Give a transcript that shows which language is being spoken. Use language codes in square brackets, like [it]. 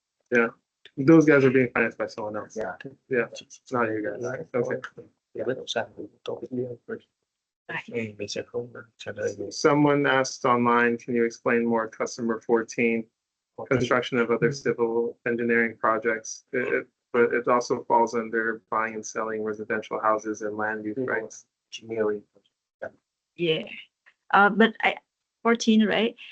[en] Yeah, those guys are being financed by someone else. Yeah. Yeah, it's not you guys. Okay. [vi] bất động sản thì tôi biết mình sẽ không trả lời về [en] Someone asked online, can you explain more customer 14, construction of other civil engineering projects? But it also falls under buying and selling residential houses and land use rights. Engineering. Yeah. But 14, right?